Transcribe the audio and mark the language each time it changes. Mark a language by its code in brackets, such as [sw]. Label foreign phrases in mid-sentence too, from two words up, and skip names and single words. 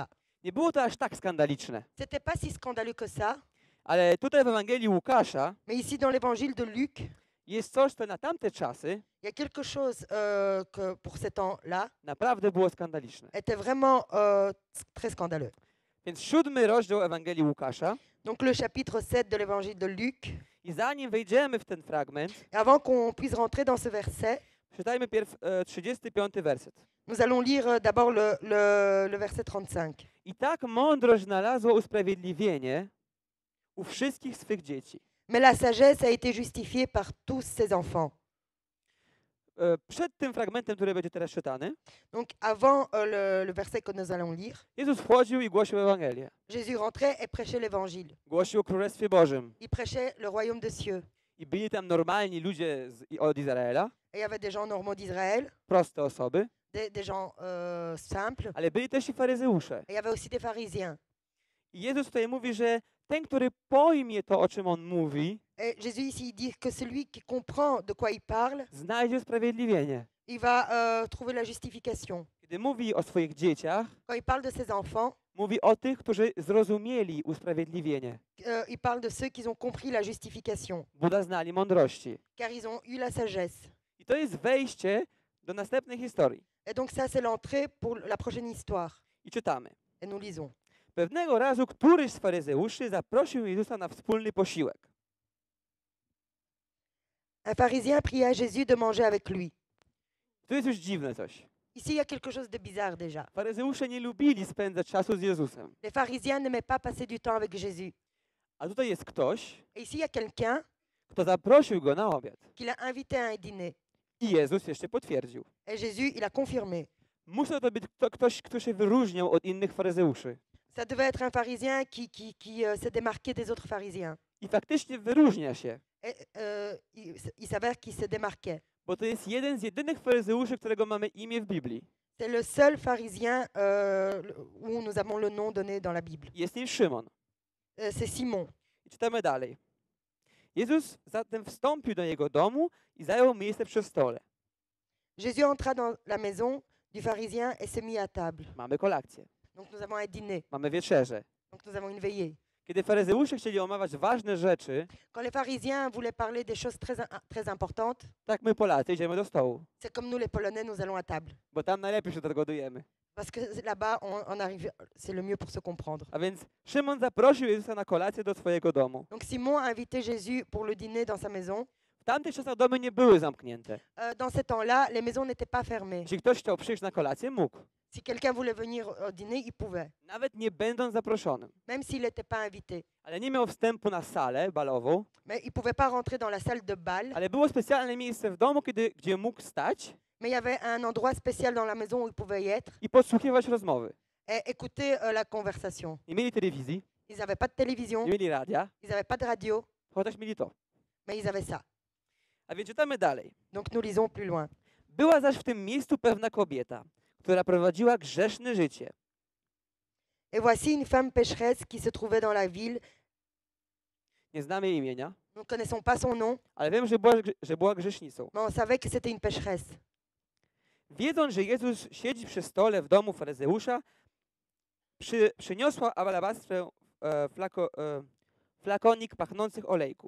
[pl] Nie było to aż tak skandaliczne. [fr] C'était pas si scandaleux que ça, [pl] Ale tutaj w Ewangelii Łukasza [fr] mais ici dans l'évangile de Luc, [pl] jest coś, co na tamte czasy [fr] il y a quelque chose que pour ces temps-là [pl] naprawdę było skandaliczne. [fr] était vraiment très scandaleux. [pl] Więc 7 rozdział Ewangelii Łukasza. [fr] Donc le chapitre 7 de l'évangile de Luc. [pl] I zanim wejdziemy w ten fragment, [fr] Et avant qu'on puisse rentrer dans ce verset, [pl] czytajmy 35 werset. [fr] nous allons lire d'abord le verset 35. [pl] I tak mądrość znalazła usprawiedliwienie u wszystkich swych dzieci. [fr] Mais la sagesse a été justifiée par tous ses enfants. [pl] Przed tym fragmentem, który będzie teraz czytany, [fr] Donc avant le verset que nous allons lire, [pl] Jezus wchodził i głosił Ewangelię. [fr] Jésus rentrait et prêchait l'évangile. [pl] Głosił o Królestwie Bożym. [fr] Il prêchait le royaume de cieux. [pl] I byli tam normalni ludzie od Izraela, [fr] Et il y avait des gens normaux d'Israël, [pl] proste osoby, [fr] des gens simples, [pl] ale byli też i faryzeusze. [fr] et il y avait aussi des pharisiens. [pl] I Jezus tutaj mówi, że ten, który pojmie to, o czym On mówi, [fr] Et Jésus ici dit que celui qui comprend de quoi il parle, [pl] znajdzie usprawiedliwienie. [fr] il va trouver la justification. [pl] Kiedy mówi o swoich dzieciach, [fr] Quand il parle de ses enfants, [pl] mówi o tych, którzy zrozumieli usprawiedliwienie. [fr] il parle de ceux qui ont compris la justification, [pl] Buda znali mądrości. [fr] car ils ont eu la sagesse. [pl] I to jest wejście do następnej historii. [fr] Et donc ça, c'est l'entrée pour la prochaine histoire. [pl] I czytamy. [fr] Et nous lisons. [pl] Pewnego razu któryś z faryzeuszy zaprosił Jezusa na wspólny posiłek. [fr] Un pharisien pria Jésus de manger avec lui. [pl] To jest już dziwne coś. [fr] Ici, il y a quelque chose de bizarre déjà. [pl] Faryzeusze nie lubili spędzać czasu z Jezusem. [fr] Les pharisiens n'aimaient pas passer du temps avec Jésus. [pl] A tutaj jest ktoś, [fr] Et ici, il y a quelqu'un [pl] kto zaprosił go na obiad. [fr] qui l'a invité à un dîner. [pl] I Jezus jeszcze potwierdził. [fr] Et Jésus, il a confirmé. [pl] Musiał to być ktoś, kto się wyróżniał od innych faryzeuszy. [fr] Ça devait être un pharisien qui s'est démarqué des autres pharisiens. [pl] I faktycznie wyróżnia się, [fr] Et, il s'avère qu'il se démarquait. [pl] bo to jest jeden z jedynych faryzeuszy, którego mamy imię w Biblii. [fr] C'est le seul pharisien où nous avons le nom donné dans la Bible. [pl] Jest nim Szymon. [fr] c'est Simon. [pl] I czytamy dalej. Jezus zatem wstąpił do jego domu i zajął miejsce przy stole. [fr] Jésus entra dans la maison du pharisien et se mit à table. [pl] Mamy kolację, [fr] Donc nous avons un dîner, [pl] mamy wieczerzę. [fr] donc nous avons une veillée. [pl] Kiedy faryzeusze chcieli omawiać ważne rzeczy, [fr] Quand les pharisiens voulaient parler des choses très importantes, [pl] tak my Polacy idziemy do stołu, [fr] c'est comme nous les Polonais, nous allons à table. [pl] bo tam najlepiej się dogadujemy. [fr] Parce que là-bas, on arrive, c'est le mieux pour se comprendre. [pl] A więc Szymon zaprosił Jezusa na kolację do swojego domu. [fr] Donc Simon a invité Jésus pour le dîner dans sa maison. [pl] W tamtych czasach domy nie były zamknięte. [fr] Dans ces temps-là, les maisons n'étaient pas fermées. [pl] Jeśli ktoś chciał przyjść na kolację, mógł. [fr] Si quelqu'un voulait venir au dîner, il pouvait, [pl] Nawet nie będąc zaproszonym. [fr] même s'il n'était pas invité. [pl] Ale nie miał wstępu na salę balową, [fr] Mais il ne pouvait pas rentrer dans la salle de bal. [pl] ale było specjalne miejsce w domu, gdzie mógł stać [fr] Mais il y avait un endroit spécial dans la maison où il pouvait y être [pl] i podsłuchiwać rozmowy. [fr] et écouter la conversation. [pl] Nie mieli telewizji, [fr] Ils n'avaient pas de télévision, [pl] nie mieli radia, [fr] ils n'avaient pas de radio, [pl] chociaż mieli to. [fr] mais ils avaient ça. [pl] A więc czytamy dalej. [fr] Donc nous lisons plus loin. [pl] Była zaś w tym miejscu pewna kobieta, która prowadziła grzeszne życie. [fr] Et voici une femme pécheresse qui se trouvait dans la ville. [pl] Nie znamy jej imienia, [fr] Nous ne connaissons pas son nom, [pl] ale wiem, że była grzesznicą. [fr] mais on savait que c'était une pécheresse. [pl] Wiedząc, że Jezus siedzi przy stole w domu faryzeusza, przyniosła alabastrę flakonik pachnących olejku.